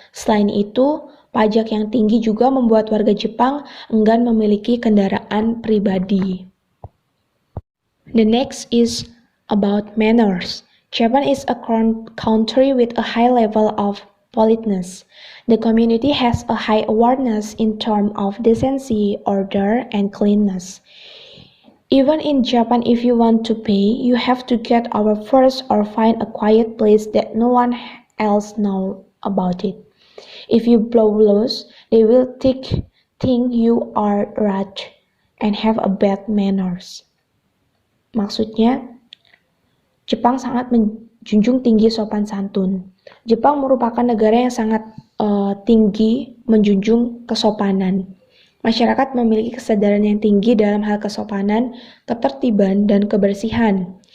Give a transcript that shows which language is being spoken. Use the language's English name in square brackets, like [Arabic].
[Indonesian] Selain itu, pajak yang tinggi juga membuat warga Jepang enggan memiliki kendaraan pribadi. [English] The next is about manners. Japan is a country with a high level of politeness. The community has a high awareness in terms of decency, order, and cleanliness. Even in Japan, if you want to pay, you have to get out first or find a quiet place that no one else knows about it. If you blow loose, they will think you are rude and have a bad manners. [Indonesian] Maksudnya, Jepang sangat menjunjung tinggi sopan santun. Jepang merupakan negara yang sangat tinggi menjunjung kesopanan. Masyarakat memiliki kesadaran yang tinggi dalam hal kesopanan, ketertiban, dan kebersihan.